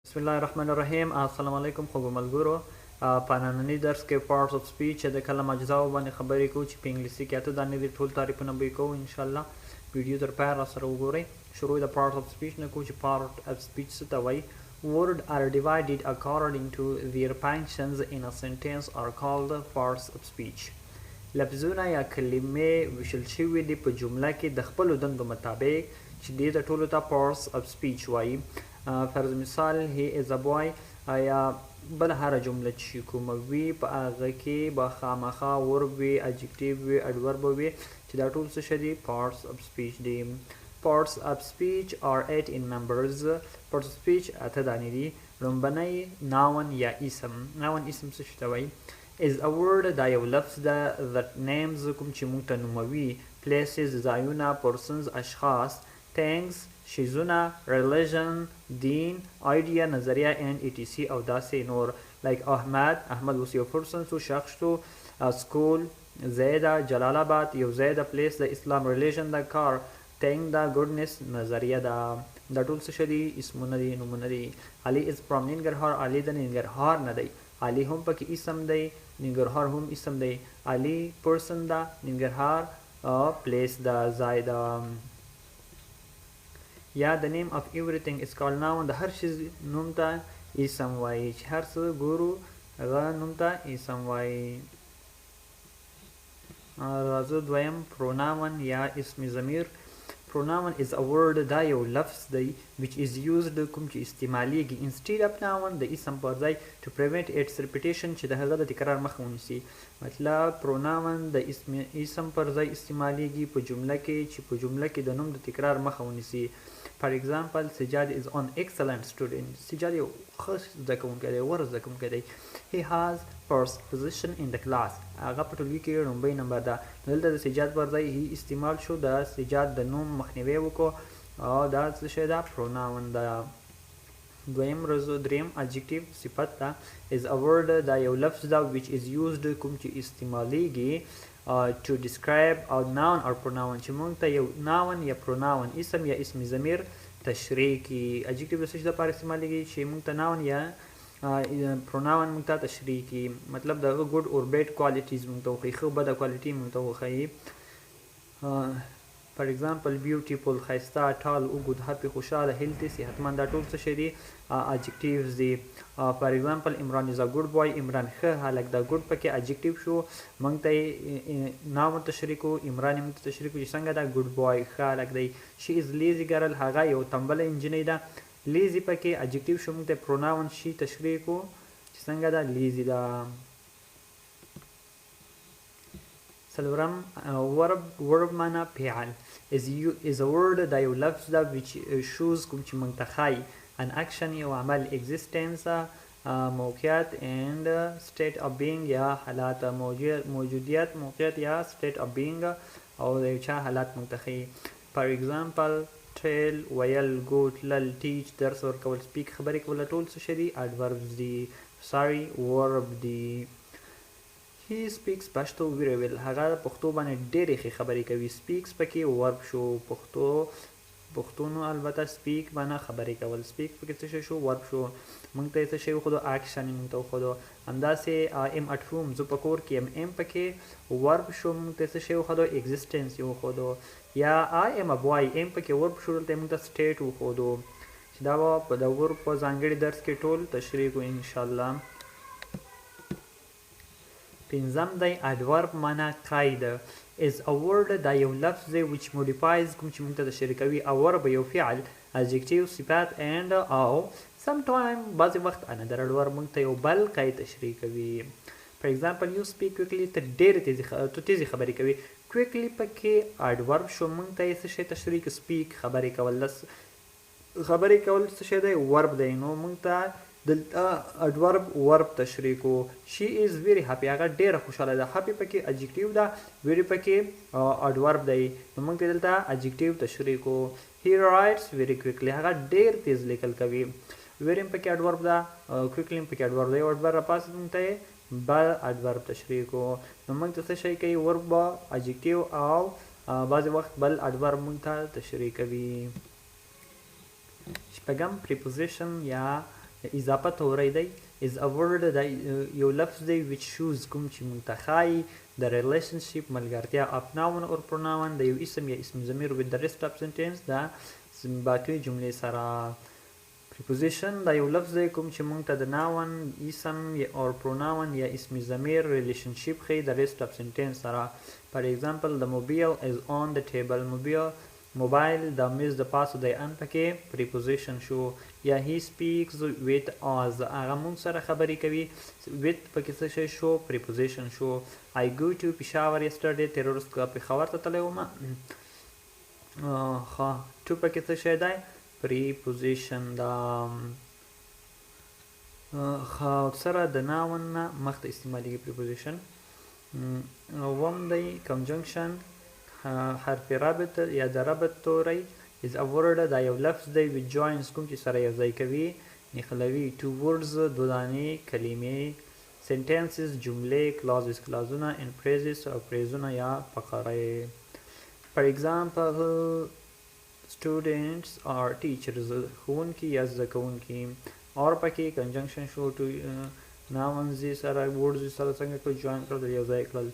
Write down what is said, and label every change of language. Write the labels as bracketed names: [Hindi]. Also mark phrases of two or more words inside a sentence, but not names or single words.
[Arabic] بسم الله الرحمن الرحیم. [Pashto] السلام علیکم خوږو ملګرو. په ننني درس کې [English] parts of speech [Pashto] د کلام اجزاو باندې خبرې کوو چې په انګلیسي کې اته دانې دي. ټول تعریفونه به یې کوو انشاءالله. ویډیو تر پایه راسره وګورئ. شروع د [English] parts of speech [Pashto] نه کوو چې [English] part of speech [Pashto] څه ته وایي. [English] Words are divided according to their functions in a sentence are called parts of speech. [Pashto] لفظونه یا کلمې ویشل شوي دي په جمله کې د خپلو دندو مطابق چې دې ته ټولو ته [English] parts of speech [Pashto] وایي. فرض مثال [English] he is a boy [Pashto] یا بل هر جمله چې کومه وي په هغه کې به خامخا ورب وي، adjective وي، adverb وي چې دا ټول څه دي [English] parts of speech [Pashto] دي. [English] Parts of speech are 8 in numbers. Parts of speech [Pashto] اته دانې دي. لومبنی noun یا اسم. noun اسم څه ته وایي؟ [English] is a word [Pashto] دا یو لفظ ده [English] that names [Pashto] کوم چې موږ ته نوموي places ځایونه persons اشخاص things شیزونه religion دین idea نظریه [English] and etc [Pashto] او داسې نور like احمد اوس یو person شو شخص شو school زیده جلال آباد یو زیده place د اسلام religion د کار thing د goodness نظریه ده. دا ټول څه دي اسمونه دي نومونه دي. علي [English] is from [Pashto] ننګرهار علي د ننګرهار نه دی. علي هم پکې اسم دی، ننګرهار هم اسم دی. علي person ده، ننګرهار place ده ځای ده. یا [English] the name of everything is called noun. [Pashto] د هر شي نوم ته اسم وایي چې هر څه ګورو هغه نوم ته اسم وایي. راځو دویم pronoun یا اسم ضمیر. [English] pronoun is a word [Pashto] دا یو لفظ دی [English] which is used [Pashto] کوم چې استعمالیږي [English] instead of noun [Pashto] د اسم پر ځای [English] to prevent its repetition [Pashto] چې د هغه د تکرار مخه ونیسي. مطلب pronoun د اسم پر ځای استعمالیږي په جمله کې چې په جمله کې د نوم د تکرار مخه ونیسي. [English] For example, سجاد is an excellent student. [Pashto] سجاد یو ښه زده کوونکی دی، غوره زده کوونکی دی. [English] He has first position in the class. [Pashto] هغه په ټولګي کې لومړی نمبر ده. دلته د سجاد پر ځای هی استعمال شو، د سجاد د نوم مخنیوی وکړو او دا څه شی ده pronoun ده. دریم adjective صفت ده [English] is a word [Pashto] دا یو لفظ ده [English] which is used [Pashto] کوم چې استعمالیږي [English] to describe a noun or pronoun [Pashto] چې موږ ته یو noun یا pronoun اسم یا اسم ضمیر تشریح کړي. adjective د څه شي لپاره استعمالیږي چې موږ ته noun یا pronoun موږ ته تشریح کړي. مطلب دغه [English] good or bad qualities [Pashto] موږ ته وښیي، ښه بده quality موږ ته وښیي. [English] for example [Pashto] beautiful ښایسته tall اوږد happy خوشحاله healthy صحتمند دا ټول څه شي دي adjectives دي. [English] for example [Pashto] عمران [English] is a good boy [Pashto] عمران ښه هلک دا good پکې adjective شو، موږ ته noun تشریح کړو، عمران موږ ته تشریح کړو چې څنګه دا [English] good boy [Pashto] ښه هلک دی. [English] she is lazy girl [Pashto] هغه یو تنبله نجلۍ ده. lazy پکې adjective شو، موږ ته [English] pronoun she [Pashto] تشریح کړو چې څنګه دا lazy ده. څلورم verb معنا فعل [English] is a word [Pashto] دا یو لفظ ده [English] which shows [Pashto] کوم چې موږ ته ښایي [English] an action [Pashto] یو عمل existence موقعیت [English] and state of being [Pashto] یا حالات موجودیت موقعیت یا [English] state of being [Pashto] او د یو چا حالات موږ ته ښیي. [English] for example [Pashto] tell ویل go تلل teach درس ورکول speak خبرې کول ټول څه شي دي adverbs دي. [English] sorry verb [Pashto] دي. [English] he speaks pashto very well [Pashto] هغه پښتو باندې ډېرې ښې خبرې کوي. speaks پکې verb شو، پښتون البته speak باندې خبرې کول speak پکې څه شو verb شو. موږ ته څه شی وښودو action موږ ته وښودو. همداسې [English] I am at home [Pashto] زه په کور کې am پکې verb شو، موږ ته څه شی وښودو existence یې وښودو. یا [English] I am a boy [Pashto] am پکې verb شو، دلته موږ ته state وښودو چې دا به په د verb په ځانګړي درس کې ټول تشریح کوو انشاءالله. پنځم دی adverb معنا قاعده [English] is a word [Pashto] دا یو لفظ دی [English] which modifies [Pashto] کوم چې موږ ته تشریح کوي [English] a verb [Pashto] یو فعل adjective صفت and او sometime بعضې وخت [English] another adverb [Pashto] موږ ته یو بل قید تشریح کوي. [English] for example you speak quickly [Pashto] ته ډېرې تیزې خبرې کوي. quickly پکې adverb شو، موږ ته یې څه شی تشریح کوي speak خبرې کول څه شی دی verb دی. نو موږ ته دلته [English] adverb verb [Pashto] تشریح کو. [English] she is very happy [Pashto] هغه ډېره خوشحاله ده. happy پکې adjective ده، very پکې adverb دی. نو موږ ته دلته adjective تشریح کو. [English] he writes very quickly [Pashto] هغه ډېر تیز لیکل کوي. very پکې adverb ده، quickly پکې adverb دی. adverb راپاسې موږ ته بل adverb تشریح کو. نو موږ ته څه شی کوي [English] verb adjective [Pashto] او بعضې وخت بل adverb موږ ته تشریح کوي. شپږم preposition یا اضافه توری دی [English] is a word [Pashto] دا یو لفظ دی [English] which shows [Pashto] کوم چې مونږ ته ښایي د relationship ملګرتیا [English] of noun or pronoun [Pashto] د یو اسم یا اسم ضمیر [English] with the rest of sentence [Pashto] دا باقي جملې سره. preposition دا یو لفظ دی کوم چې مونږ ته د noun اسم or pronoun یا اسم ضمیر relationship ښیي د [English] rest of sentence [Pashto] سره. [English] for example the mobile is on the table. [Pashto] موبایل د میز د پاسه دی ان پکې preposition شو. یا [English] he speaks with us [Pashto] هغه مونږ سره خبرې کوي with پکې څه شی شو preposition شو. [English] I go to Peshawar yesterday [Pashto] تېره ورځ پېښور ته تللی وم. to پکې څه شی دی preposition دا اکثره د noun نه مخته استعمالیږي preposition. وم دی conjunction حرف رابط یا د ربط توری [English] is a word [Pashto] دا یو لفظ دی [English] which joins [Pashto] کوم چې سره یو ځای کوي نښلوي [English] two words [Pashto] دو دانې کلمې sentences جملې clauses کلازونه [English] and phrases [Pashto] او پریزونه یا فقرې. [English] for example students are teachers [Pashto] ښوونکي یا زده کوونکي or پکې conjunction شو [English] to nouns [Pashto] سره words سره څنګه کړل join کړل یو ځای کړل.